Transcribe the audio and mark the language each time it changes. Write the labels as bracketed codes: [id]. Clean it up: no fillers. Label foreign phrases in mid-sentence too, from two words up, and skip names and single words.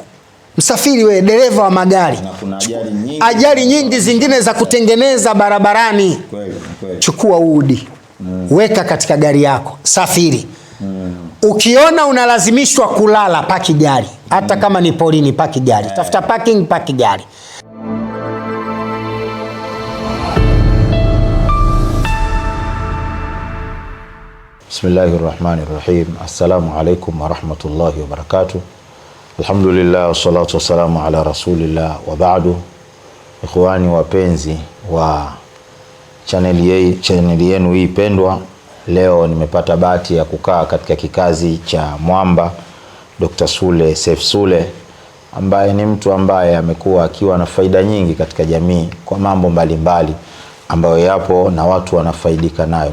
[sw] Msafiri wewe, dereva wa magari. Ajali nyingi zingine za kutengeneza barabarani. Chukua udi. Weka katika gari yako. Safiri. Ukiona unalazimishwa kulala, paki gari. Hata kama ni porini, paki gari. Tafuta parking, paki gari. [ar] بسم الله الرحمن الرحيم. السلام عليكم ورحمة الله وبركاته الحمد لله والصلاة والسلام على رسول الله وبعد. [sw] Ikhwani wapenzi wa channel yenu hii pendwa, leo nimepata bahati ya kukaa katika kikazi cha mwamba Dr. Sule Seif Sule, ambaye ni mtu ambaye amekuwa akiwa na faida nyingi katika jamii kwa mambo mbalimbali ambayo yapo na watu wanafaidika nayo.